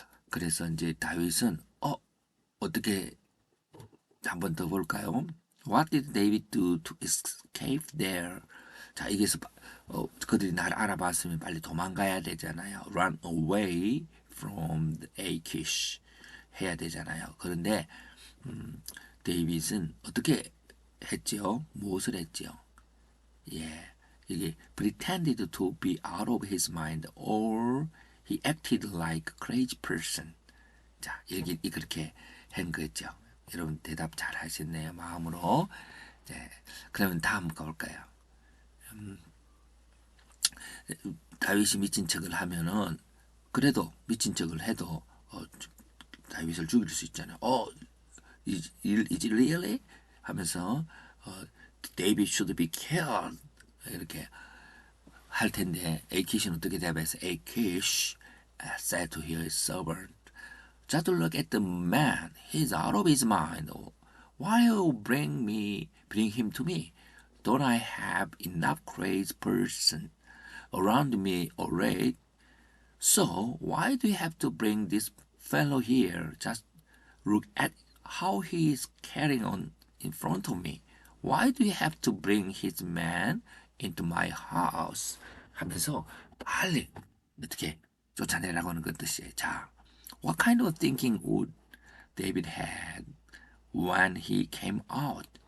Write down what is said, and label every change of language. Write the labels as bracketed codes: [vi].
[ko] 그래서 이제 다윗은 어떻게 한번 더 볼까요? [en] What did David do to escape there? [ko] 자, 여기서 그들이 날 알아봤으면 빨리 도망가야 되잖아요. [en] Run away from the Achish [ko] 해야 되잖아요. 그런데 데이빗은 어떻게 했지요? 무엇을 했지요? 예, 이게 [en] pretended to be out of his mind or he acted like a crazy person. [ko] 자, 여기 그렇게 한 거죠. 여러분 대답 잘 하셨네요. 마음으로. 네, 그러면 다음 가볼까요? 다윗이 미친 척을 하면은 그래도 미친 척을 해도 다윗을 죽일 수 있잖아요. [en] is it really? [ko] 하면서 [en] David should be killed [ko] 이렇게 할 텐데 에이키시는 어떻게 대답해서 [en] Achish said to his servant, just look at the man. He's out of his mind. Why you bring him to me? Don't I have enough crazy person around me already? So why do you have to bring this fellow here? Just look at how he is carrying on in front of me. Why do you have to bring his man into my house? [ko] 하면서 빨리 어떻게 쫓아내라고 하는 그 뜻이에요. 자, [en] what kind of thinking would David had when he came out?